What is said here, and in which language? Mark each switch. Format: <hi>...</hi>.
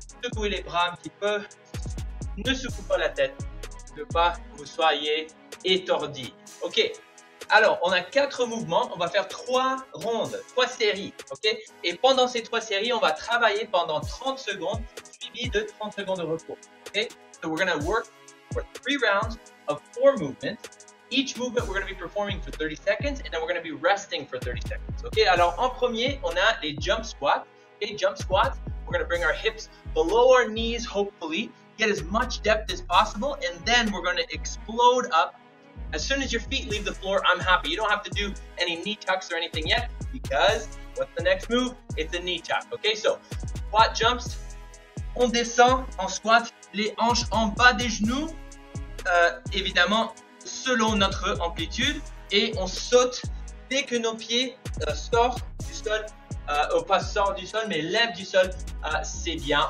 <fr>Secouez les bras un petit peu. Ne secouez pas la tête. Je ne veux pas que vous soyez étourdis. Ok. Alors, on a 4 mouvements. On va faire 3 rondes, 3 séries. Ok. Et pendant ces 3 séries, on va travailler pendant 30 secondes, suivi de 30 secondes de repos. Ok.</fr> <en>So we're going to work for 3 rounds of 4 movements. Each movement we're going to be performing for 30 seconds and then we're going to be resting for 30 seconds.</en> <fr>Ok. Alors, en premier, on a les jump squats.</fr> <en>Okay. Jump squats. We're going to bring our hips below our knees, hopefully. Get as much depth as possible, and then we're going to explode up. As soon as your feet leave the floor, I'm happy. You don't have to do any knee tucks or anything yet, because what's the next move? It's a knee tuck. Okay, so squat jumps.</en> <fr>On descend en squat, les hanches en bas des genoux. Évidemment, selon notre amplitude et on saute dès que nos pieds sortent du sol, pas sortent du sol mais lèvent du sol, c'est bien.</fr>